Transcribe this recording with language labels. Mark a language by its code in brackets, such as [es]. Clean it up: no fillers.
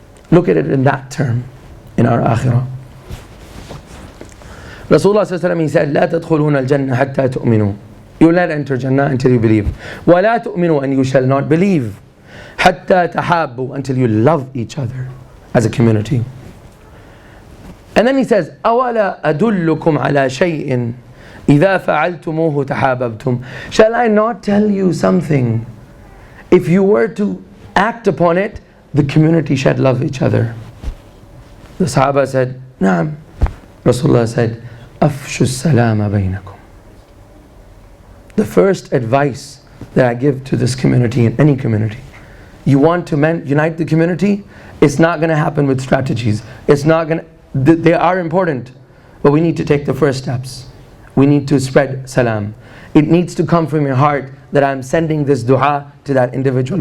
[en] Look at it in that term, in our akhirah. Rasulullah sallallahu alaihi wasallam, he said, [ar] لا تدخلون الجنة حتى تؤمنوا. [en] You will not enter Jannah until you believe. [ar] ولا تؤمنوا, [en] and you shall not believe. [ar] حتى تحابوا, [en] until you love each other as a community. And then he says, [ar] أولا أدلكم على شيء إذا فعلتموه تحاببتم. [en] Shall I not tell you something? If you were to act upon it, the community should love each other. The Sahaba said, [ar] نعم. [en] Rasulullah said, [ar] أفشوا السلام بينكم. [en] The first advice that I give to this community, in any community, you want to unite the community, it's not going to happen with strategies. It's not going to, they are important, but we need to take the first steps. We need to spread salam. It needs to come from your heart that I'm sending this dua to that individual.